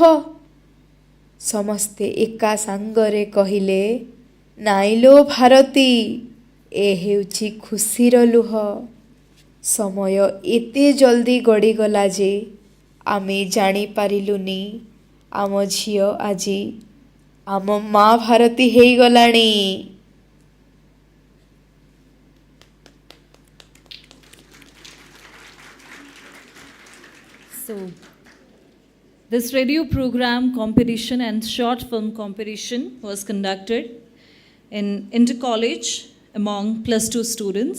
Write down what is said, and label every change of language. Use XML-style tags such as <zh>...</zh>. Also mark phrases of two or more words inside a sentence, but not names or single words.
<or>ସମସ୍ତେ ଏକା ସାଙ୍ଗରେ କହିଲେ, ନାଇଁଲୋ ଭାରତୀ, ଏ ହେଉଛି ଖୁସିର ଲୁହ। ସମୟ ଏତେ ଜଲ୍ଦି ଗଡ଼ିଗଲା ଯେ ଆମେ ଜାଣିପାରିଲୁନି ଆମ ଝିଅ ଆଜି ଆମ ମା ଭାରତୀ ହେଇଗଲାଣି।</or> <en>So, this radio program competition and short film competition was conducted in inter-college among +2 students.</en>